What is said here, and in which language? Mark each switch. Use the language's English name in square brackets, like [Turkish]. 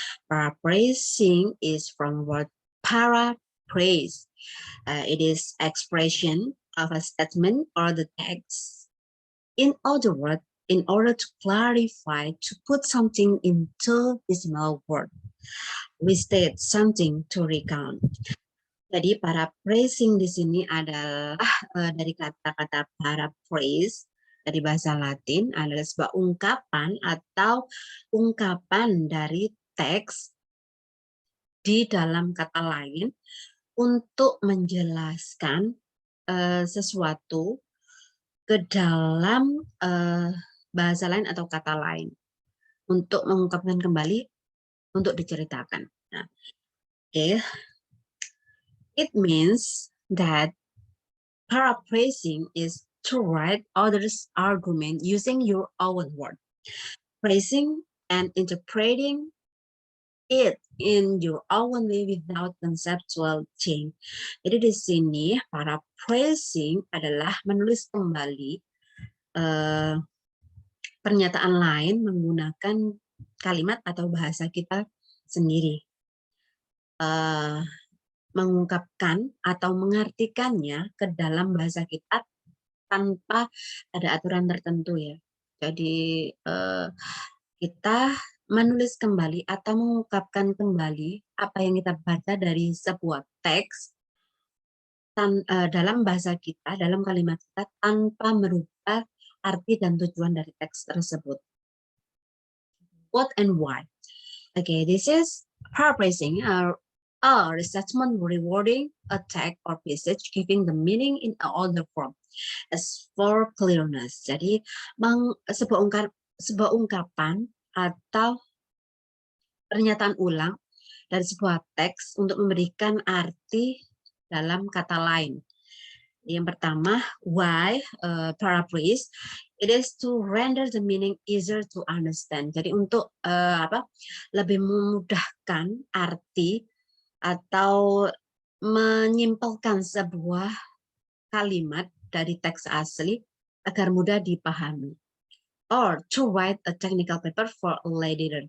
[English] Paraphrasing is from word paraphrase. It is expression of a statement or the text. In other words, in order to clarify, to put something into decimal word, restate something to recount. [Indonesian] Jadi paraphrasing di sini adalah dari kata-kata paraphrase dari bahasa Latin adalah sebuah ungkapan atau ungkapan dari teks di dalam kata lain untuk menjelaskan sesuatu ke dalam bahasa lain atau kata lain untuk mengungkapkan kembali untuk diceritakan. Nah, okay. [English] It means that paraphrasing is to write others' argument using your own word, phrasing and interpreting it in your own way without conceptual change. [Indonesian] Jadi di sini paraphrasing adalah menulis kembali pernyataan lain menggunakan kalimat atau bahasa kita sendiri. Mengungkapkan atau mengartikannya ke dalam bahasa kita tanpa ada aturan tertentu ya. Jadi kita menulis kembali atau mengungkapkan kembali apa yang kita baca dari sebuah teks dalam bahasa kita, dalam kalimat kita tanpa merubah arti dan tujuan dari teks tersebut. [English] What and why? Okay, this is paraphrasing. Restatement rewarding a text or passage, giving the meaning in another form. As for clearness, [Indonesian] jadi sebuah ungkapan atau pernyataan ulang dari sebuah teks untuk memberikan arti dalam kata lain. Yang pertama, [English] why paraphrase? It is to render the meaning easier to understand. [Indonesian] Jadi untuk lebih memudahkan arti atau menyimpulkan sebuah kalimat dari teks asli agar mudah dipahami. [English] Or to write a technical paper for a later.